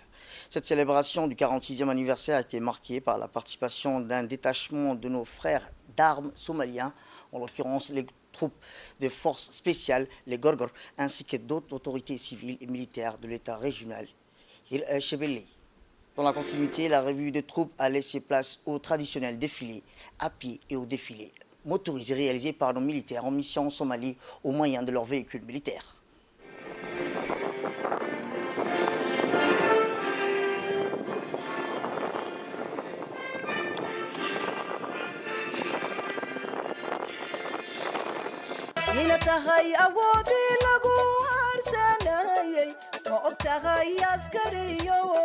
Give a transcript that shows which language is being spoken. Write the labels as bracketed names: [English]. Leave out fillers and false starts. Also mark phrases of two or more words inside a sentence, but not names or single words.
[French] Cette célébration du 46e anniversaire a été marquée par la participation d'un détachement de nos frères d'armes somaliens, en l'occurrence les troupes des forces spéciales, les Gorgor, ainsi que d'autres autorités civiles et militaires de l'État régional Hir el-Shebele. Dans la continuité, la revue des troupes a laissé place au traditionnel défilé à pied et au défilé motorisé réalisé par nos militaires en mission en Somalie au moyen de leurs véhicules militaires. [Somali] ina tahay awoodii lagu harsanayay ma og tahay askariyo